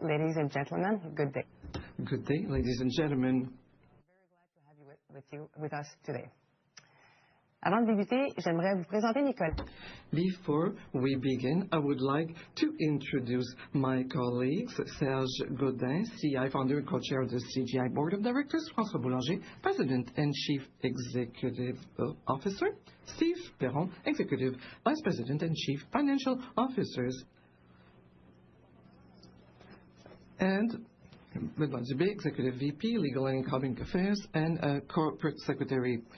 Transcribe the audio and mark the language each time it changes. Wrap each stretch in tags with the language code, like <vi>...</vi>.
<en>Ladies and gentlemen, good day. Good day, ladies and gentlemen. I'm very glad to have you with us today.</en> <fr>Avant de débuter, j'aimerais vous présenter mes collègues.</fr> <en>Before we begin, I would like to introduce my colleagues, Serge Godin, CI founder and co-chair of the CGI Board of Directors, François Boulanger, President and Chief Executive Officer, Steve Perron, Executive Vice President and Chief Financial Officers, and Benoit Dubé, Executive VP, Legal and Public Affairs, and Corporate Secretary.</en>